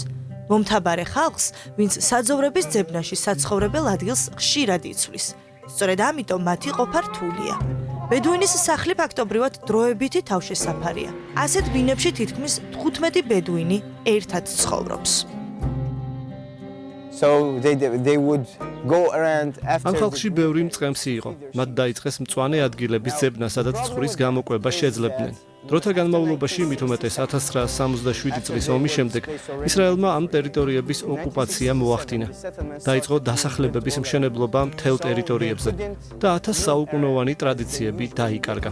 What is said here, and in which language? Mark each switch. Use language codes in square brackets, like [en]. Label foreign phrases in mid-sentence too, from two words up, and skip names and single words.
[ka] მომთაბარე ხალხს, ვინც საძოვრების ძებნაში საცხოვრებელ ადგილს ხშირად იცვლის. სწორედ ამიტომ მათი ყოფა რთულია. ბედუინის სახლი ფაქტობრივად დროებითი თავშესაფარია. ასეთ ბინებში თითქმის 15 ბედუინი ერთად ცხოვრობს. [en] So they would go around after [ka] ამ ხალხში ბევრი მწყემსი იყო. მათ დაიწყეს მწვანე ადგილების ძებნა, სადაც ცხურის გამოყვება შეძლებდნენ. დროთა განმავლობაში, მით უმეტეს 1967 წლის ომის შემდეგ, ისრაელმა ამ ტერიტორიების ოკუპაცია მოახდინა. დაიწყო დასახლებების მშენებლობა მთელ ტერიტორიებზე და 1000 საუკუნოვანი ტრადიციები დაიკარგა.